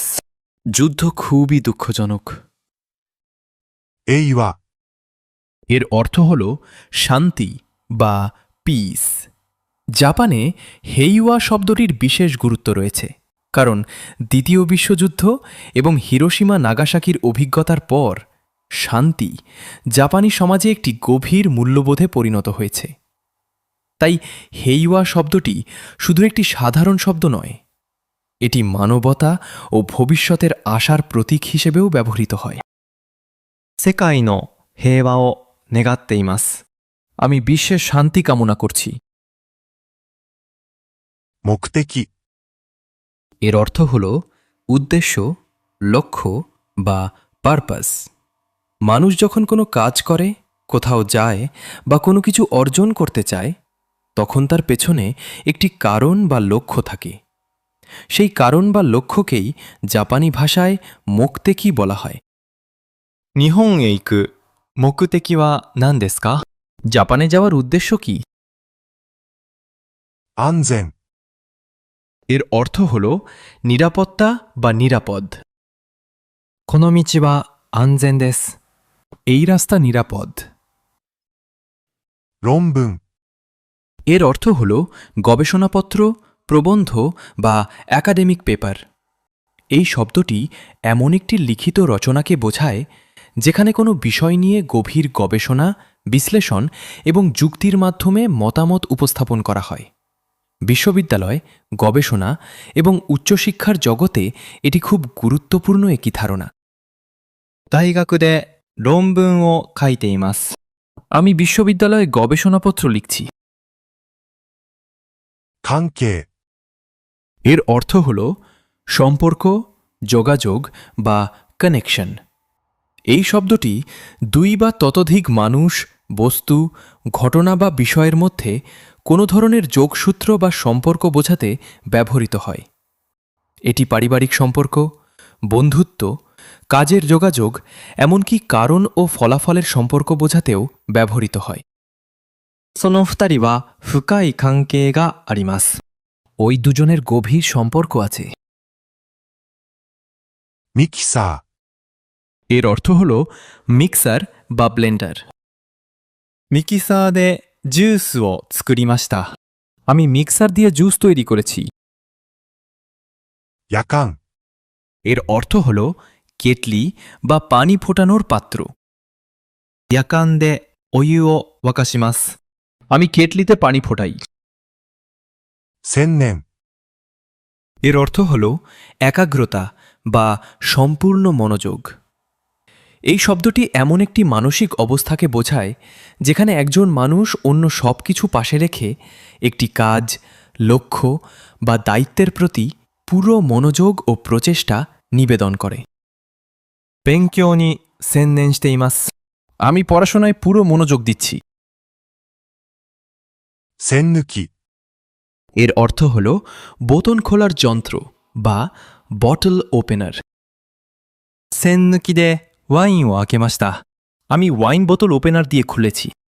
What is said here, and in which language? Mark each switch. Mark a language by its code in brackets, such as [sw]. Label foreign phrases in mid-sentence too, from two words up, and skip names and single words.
[bn] যুদ্ধ খুবই দুঃখজনক। [ja] 平和。 [bn] এর অর্থ হল শান্তি বা পিস। জাপানে হেইওয়া শব্দটির বিশেষ গুরুত্ব রয়েছে, কারণ দ্বিতীয় বিশ্বযুদ্ধ এবং হিরোশিমা নাগাসাকির অভিজ্ঞতার পর শান্তি জাপানি সমাজে একটি গভীর মূল্যবোধে পরিণত হয়েছে। তাই হেইওয়া শব্দটি শুধু একটি সাধারণ শব্দ নয়, এটি মানবতা ও ভবিষ্যতের আশার প্রতীক হিসেবেও ব্যবহৃত হয়। [ja] 世界の平和を願っています。 [bn] আমি বিশ্বের শান্তি কামনা করছি। [ja] 目的。 [bn] এর অর্থ হল উদ্দেশ্য, লক্ষ্য বা পারপাস। মানুষ যখন কোনো কাজ করে, কোথাও যায় বা কোনো কিছু অর্জন করতে চায়, তখন তার পেছনে একটি কারণ বা লক্ষ্য থাকে। সেই কারণ বা লক্ষ্যকেই জাপানি ভাষায় মোক্তেকি বলা হয়। [ja] 日本へ行く目的は何ですか？ [bn] জাপানে যাওয়ার উদ্দেশ্য কি? [ja] 安全、 [bn] এর অর্থ হল নিরাপত্তা বা নিরাপদ। [ja] この道は安全です。 [bn] এই রাস্তা নিরাপদ। [ja] 論文、 [bn] এর অর্থ হল গবেষণাপত্র, প্রবন্ধ বা [en] academic paper. [bn] এই শব্দটি এমন একটি লিখিত রচনাকে বোঝায় যেখানে কোনো বিষয় নিয়ে গভীর গবেষণা, বিশ্লেষণ এবং যুক্তির মাধ্যমে মতামত উপস্থাপন করা হয়। বিশ্ববিদ্যালয়, গবেষণা এবং উচ্চশিক্ষার জগতে এটি খুব গুরুত্বপূর্ণ একটি ধারণা। [ja] 大学で論文を書いています。 [bn] আমি বিশ্ববিদ্যালয়ে গবেষণাপত্র লিখছি। [ja] 関係、 [bn] এর অর্থ হল সম্পর্ক, যোগাযোগ বা কানেকশন। এই শব্দটি দুই বা ততোধিক মানুষ, বস্তু, ঘটনা বা বিষয়ের মধ্যে কোনো ধরনের যোগসূত্র বা সম্পর্ক বোঝাতে ব্যবহৃত হয়। এটি পারিবারিক সম্পর্ক, বন্ধুত্ব, কাজের যোগাযোগ, এমনকি কারণ ও ফলাফলের সম্পর্ক বোঝাতেও ব্যবহৃত হয়। [ja] その二人は深い関係があります。 [bn] ওই দুজনের গভীর সম্পর্ক আছে। [ja] ミキサー、 [bn] এর অর্থ হল মিক্সার বা ব্লেন্ডার। [ja] ミキサーでジュースを作りました。 [bn] আমি মিক্সার দিয়ে জুস তৈরি করেছি। [ja] 夜間、 [bn] এর অর্থ হল কেটলি বা পানি ফোটানোর পাত্র। [ja] 夜間でお湯を沸かします。 [bn] আমি কেটলিতে পানি ফোটাই। [ja] 専念、 [bn] এর অর্থ হল একাগ্রতা বা সম্পূর্ণ মনোযোগ। এই শব্দটি এমন একটি মানসিক অবস্থাকে বোঝায় যেখানে একজন মানুষ অন্য সব কিছু পাশে রেখে একটি কাজ, লক্ষ্য বা দায়িত্বের প্রতি পুরো মনোযোগ ও প্রচেষ্টা নিবেদন করে। [ja] 勉強に専念しています。 [bn] আমি পড়াশোনায় পুরো মনোযোগ দিচ্ছি। [ja] 栓抜き、 [bn] এর অর্থ হল বোতল খোলার যন্ত্র বা [en] bottle opener. [ja] 栓抜きでワインを開けました。 [bn] আমি ওয়াইন বোতল ওপেনার দিয়ে খুলেছি।